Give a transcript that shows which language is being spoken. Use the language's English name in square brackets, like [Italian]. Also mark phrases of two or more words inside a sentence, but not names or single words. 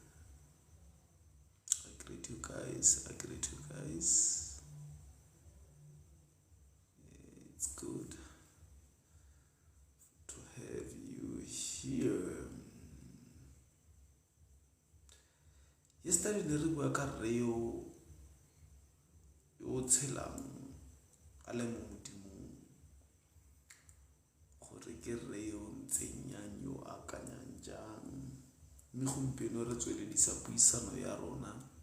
[English] I greet you guys. I greet you guys. It's good to have you here. [Tswana] Yesterday ne re bua ka rre yo tshelang a le mo modimong gore ke rre yo ntseng yang yo akanyang jang, mme gompieno re tsweledisa puisano ya rona